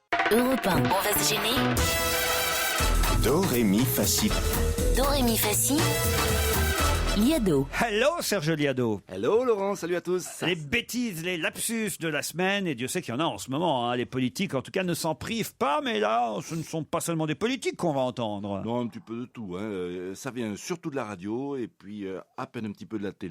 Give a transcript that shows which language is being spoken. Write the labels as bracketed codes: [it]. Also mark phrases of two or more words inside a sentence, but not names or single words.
[fr] Europe 1, on va se gêner. Do, ré, mi, fa, si. Do, ré, mi, fa, si. Liado. Hello Serge Liado. Hello Laurent, salut à tous. Les bêtises, les lapsus de la semaine, et Dieu sait qu'il y en a en ce moment, hein. Les politiques en tout cas ne s'en privent pas, mais là ce ne sont pas seulement des politiques qu'on va entendre. Non, un petit peu de tout, hein. Ça vient surtout de la radio et puis à peine un petit peu de la télé.